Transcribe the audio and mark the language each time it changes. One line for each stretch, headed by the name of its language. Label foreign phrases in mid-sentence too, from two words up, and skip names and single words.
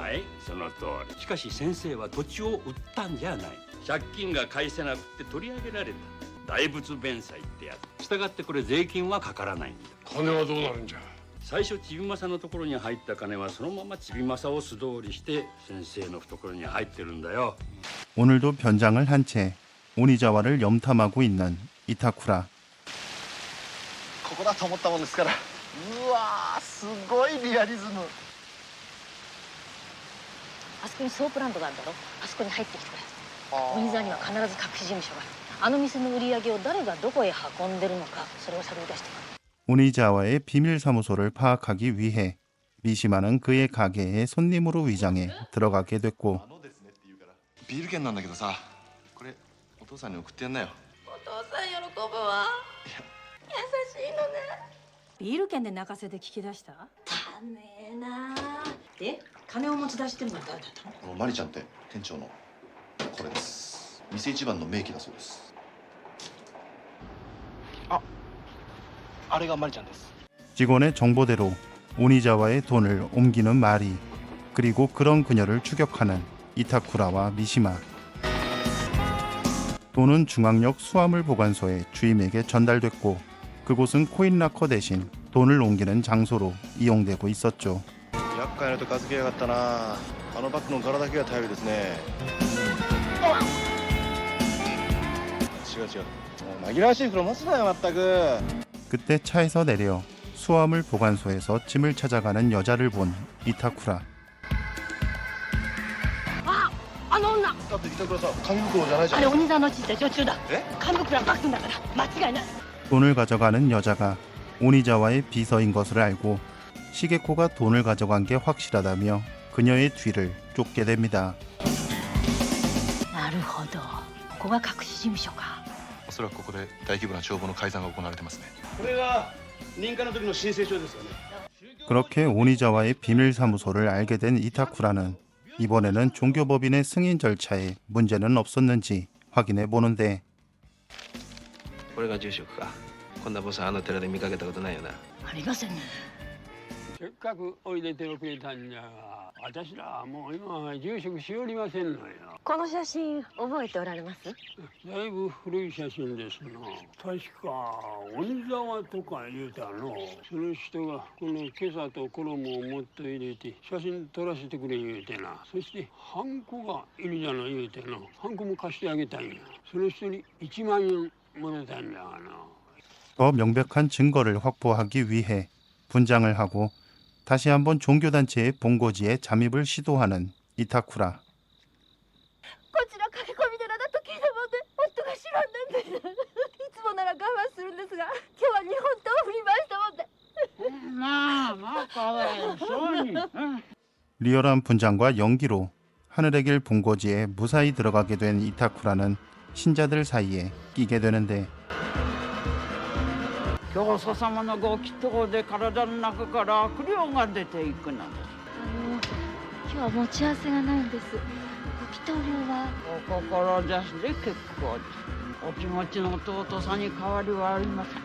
Japanese: はい、その通り。しかし先生は土地を売ったんじゃない。借金が返せなくて取り上げられた。大仏弁済ってやつ。したがってこれ税金はかからないんだ。金はどうなるんじゃ？最初ちびまさのところに入った金はそのままちびまさを素通りして先生の懐に入ってるんだよ。
Korean: 오늘도 변장을 한 채 오니자와를 염탐하고 있는 이타쿠라.
Japanese: ここだと思ったもんですから。うわー、すごいリアリズム。あそこにソープランドがあるだろ。あそこに入ってきてくれ。鬼沢には必ず隠し事務所がある。あの店の売り上げを誰がどこへ運んでるのか、それを探り出してくる。
Korean: 오니자와의 비밀 사무소를 파악하기 위해 미시마는 그의 가게에 손님으로 위장해 들어가게 됐고,
Japanese: ビール券なんだけどさ、これお父さんに送ってやんなよ。お父さん喜ぶわ。優しいのね。ビール券で泣かせて聞き出した？ためえな。で、金を持ち出してるのは誰だったの？マリちゃんって店長のこれです。店一番の名機だそうです。あれがマリちゃんです。
Korean: 직원의 정보대로 오니자와의 돈을 옮기는 마리, 그리고 그런 그녀를 추격하는 이타쿠라와 미시마. 돈은 중앙역 수화물 보관소의 주임에게 전달됐고, 그곳은 코인라커 대신 돈을 옮기는 장소로 이용되고 있었죠.
Japanese: 厄介なとか付けやがったな。あのバッグの柄だけが頼りですね。違う。紛らわしい袋持つなよ、まったく。
Korean: 그때 차에서 내려 수화물 보관소에서 짐을 찾아가는 여자를 본 이타쿠라.
Japanese: ああの女。だって板倉さん紙袋じゃないじゃん。あれ鬼座の小さい女中だ。え？紙袋はバッグだから間違いない。
Korean: 돈을 가져가는 여자가 오니자와의 비서인 것을 알고 시게코가 돈을 가져간 게 확실하다며 그녀의 뒤를 쫓게 됩니다.
Japanese: なるほど。ここが隠し事務所か。おそらくここで大規模な帳簿の改ざんが行われてますね。これが認可の時の申請書ですよね。
Korean: 그렇게 오니자와의 비밀 사무소를 알게 된 이타쿠라는 이번에는 종교법인의 승인 절차에 문제는 없었는지 확인해 보는데
Japanese: これが住職か。こんなボスあの寺で見かけたことないよな。ありませんね。せっかくおいでてくれたんじゃが、私らはもう今は住職しおりませんのよ。この写真覚えておられます？だいぶ古い写真ですな。確か鬼沢とか言うたの。その人がこの今朝と衣をもっと入れて写真撮らせてくれ言うてな。そしてハンコがいるじゃない言うてな。ハンコも貸してあげたんや。その人に1万円もらったんだがな。
Korean: 더 명백한 증거를 확보하기 위해 분장을 하고 다시 한번 종교단체의 본고지에 잠입을 시도하는 이타쿠라.
Japanese: こちら駆け込み寺だと聞いたもんで夫が知らんなんですいつもなら我慢するんですが今日は日本刀を振り回したもんでまあまあかわいそうに。
Korean: 리얼한 분장과 연기로 하늘의 길 본고지에 무사히 들어가게 된 이타쿠라는 신자들 사이에 끼게 되는데
Japanese: 教祖様のご祈祷で体の中から悪霊が出ていくのです。今日は持ち合わせがないんですご祈祷料はお志で結構です。お気持ちの尊さに変わりはありません。